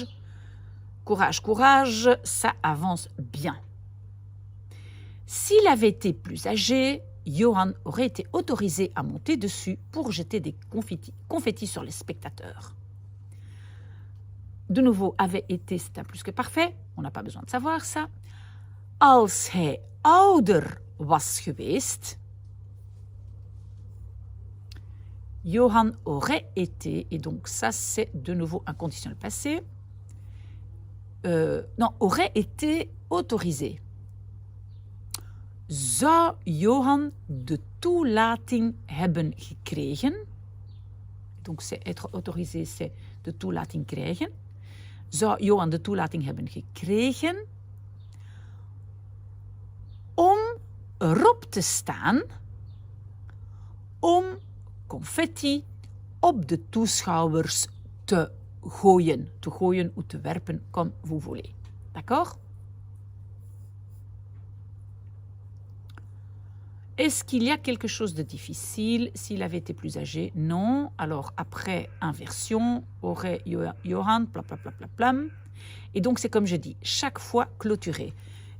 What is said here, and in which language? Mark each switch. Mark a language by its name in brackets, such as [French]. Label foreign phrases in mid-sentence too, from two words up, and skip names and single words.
[French] Courage, courage, ça avance bien. S'il avait été plus âgé, Johan aurait été autorisé à monter dessus pour jeter des confettis sur les spectateurs. De nouveau, avait été, c'est un plus que parfait. On n'a pas besoin de savoir ça. [Dutch] Als hij ouder was geweest, [French] Johan aurait été, et donc ça c'est de nouveau un conditionnel passé, non, aurait été autorisé. [Dutch] Zou Johan de toelating hebben gekregen? [French] Donc c'est être autorisé, c'est [Dutch] de toelating krijgen. Zou Johan de toelating hebben gekregen om erop te staan om confetti op de toeschouwers te gooien. Te gooien ou te werpen, [French] comme vous voulez. D'accord? Est-ce qu'il y a quelque chose de difficile s'il avait été plus âgé? Non. Alors, après inversion, aurait Johan, plam. Et donc, c'est comme je dis, chaque fois clôturé.